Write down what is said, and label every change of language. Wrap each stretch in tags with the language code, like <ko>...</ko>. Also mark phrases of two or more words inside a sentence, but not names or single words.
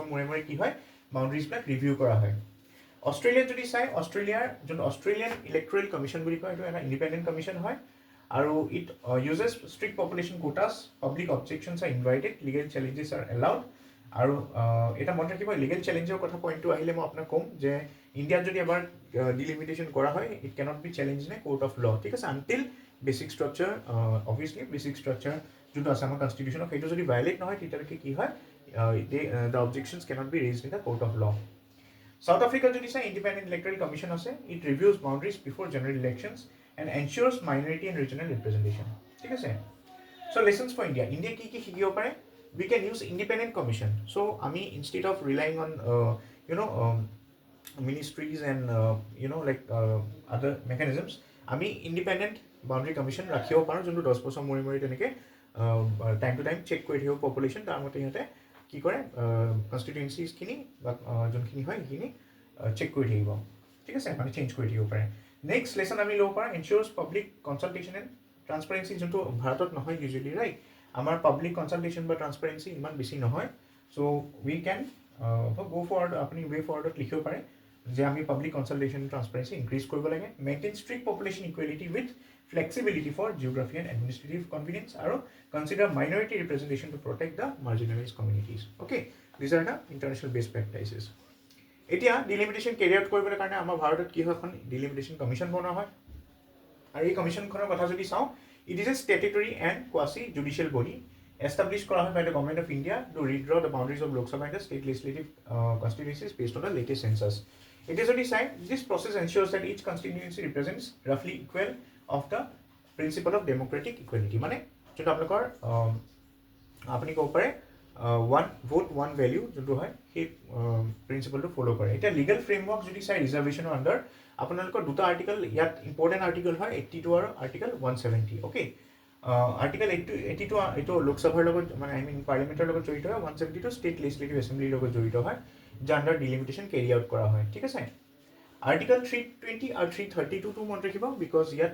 <as>মূৰে মূৰে কি হয় বাউণ্ডেৰীজবিলাক ৰিভিউ কৰা হয় অষ্ট্ৰেলিয়াত যদি চাই অষ্ট্ৰেলিয়াৰ যোনটো অষ্ট্ৰেলিয়ান ইলেক্টৰেল কমিশ্যন বুলি কয় এইটো এটা</as> <en>independent commission</en> <as>হয় আৰু</as> <en>it uses strict population quotas public objections are invited legal challenges are allowed</en> <as>আৰু এটা মনত ৰাখিব</as> <en>legal challenge</en> <as>কথা পইণ্টটো আহিলে মই আপোনাক ক'ম যে ইণ্ডিয়াত যদি এবাৰ ডিলিমিটেশ্যন কৰা হয়</as> <en>it cannot be challenge in court of law</en> <as>ঠিক আছে</as> <en>until basic structure obviously basic structure</en> <as>যোনটো আছে আমাৰ কনষ্টিটিউশ্যনত সেইটো যদি ভায়লেট নহয় তেতিয়ালৈকে কি হয়</as> <en>the objections cannot be raised in the court of law South Africa</en> <as>যদি চাই</as> <en>independent electoral commission আছে it reviews boundaries before general elections and ensures minority and regional representation</en> <as>ঠিক আছে</as> <en>so lessons for India</en> <as>ইণ্ডিয়া কি কি শিকিব পাৰে</as> <en>we can use independent commission so ami instead of relying on ministries and like other mechanisms</en> <as>ami</as> <en>independent boundary commission</en> <as>ৰাখিব পাৰো যোনটো 10 বছৰ মৰি মৰি তেনেকে</as> <en>time to time</en> <as>check কৰি থাকিব population তাৰ মতে ইহঁতে কি কৰে constituencies খিনি বা যোনখিনি হয় সেইখিনি চেক কৰি থাকিব ঠিক আছে মানে চেঞ্জ কৰি থাকিব পাৰে</as> <en>next lesson</en> <as>আমি ল'ব পাৰোঁ</as> <en>ensures public consultation and transparency</en> <as>যোনটো ভাৰতত নহয়</as> <en>usually right</en> <as>আমাৰ</as> <en>public consultation</en> <as>বা ট্ৰান্সপাৰেঞ্চি ইমান বেছি নহয়</as> <en>so we can go ফৰৱাৰ্ড আপুনি way forward</en> <as>লিখিব পাৰে যে আমি</as> <en>public consultation transparency increase</en> <as>কৰিব লাগে</as> <en>maintain strict population equality with flexibility for geography and administrative convenience আৰু consider minority representation to protect the marginalise communities okay these are the international best practices এতিয়া delimitation carry out</en> <as>কৰিবলৈ কাৰণে আমাৰ ভাৰতত কি হয় এখন</as> <en>delimitation commission</en> <as>বনোৱা হয় আৰু এই কমিশ্যনখনৰ কথা যদি চাওঁ</as> <en>it is a statutory and quasi-judicial body established</en> <as>কৰা হয়</as> <en>by the Government of India to redraw the boundaries of Lok Sabha and the state legislative constituencies based on the latest census. It is already said this process ensures that each constituency represents roughly equal of the principle of democratic equality.</en> <as>মানে যেটা আপোনালোকৰ আপুনি ক'ব পাৰে</as> <en>one vote one value</en> <as>যোনটো হয় সেই প্ৰিন্সিপলটো ফ'ল' কৰে এতিয়া</as> <en>legal framework</en> <as>যদি চাই ৰিজাৰ্ভেশ্যনৰ আণ্ডাৰ আপোনালোকৰ দুটা আৰ্টিকল ইয়াত</as> <en>important article</en> <as>হয় 82 আৰু আৰ্টিকল 170 অ'কে আৰ্টিকল 82 এইটো লোকসভাৰ লগত মানে</as> <en>I mean parliament</en> <as>লগত জড়িত হয় 172</as> <en>state legislative assembly</en> <as>লগত জড়িত হয় যাৰ আণ্ডাৰ</as> <en>delimitation carry out</en> <as>কৰা হয় ঠিক আছে আৰ্টিকল 320 আৰু 332 টো মনত ৰাখিব বিকজ ইয়াত</as>